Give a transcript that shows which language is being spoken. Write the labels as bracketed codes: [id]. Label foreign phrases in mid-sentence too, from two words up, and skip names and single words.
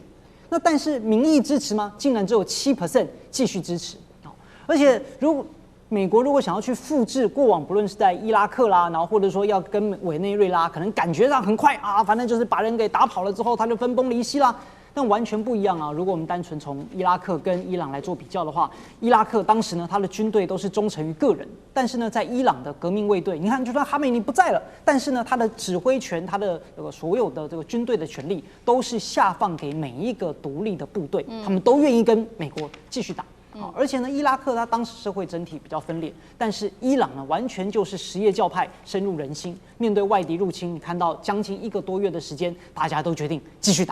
[zh] 那但是民意支持嗎？竟然只有7% 繼續支持。而且美國如果想要去複製過往，不論是在伊拉克啦，然後或者說要跟委內瑞拉，可能感覺上很快啊，反正就是把人給打跑了之後，他就分崩離析啦。但完全不一樣啊！如果我們單純從伊拉克跟伊朗來做比較的話，伊拉克当时呢，他的軍隊都是忠誠於個人，但是呢，在伊朗的革命衛隊，你看，就算哈梅尼不在了，但是呢，他的指揮權，他的所有的這個軍隊的權力，都是下放給每一個獨立的部隊，他們都願意跟美國繼續打。而且呢，伊拉克它當時社會整體比較分裂，但是伊朗呢，完全就是什葉教派深入人心。面對外敌入侵，你看到將近1個多月的時間，大家都決定繼續打。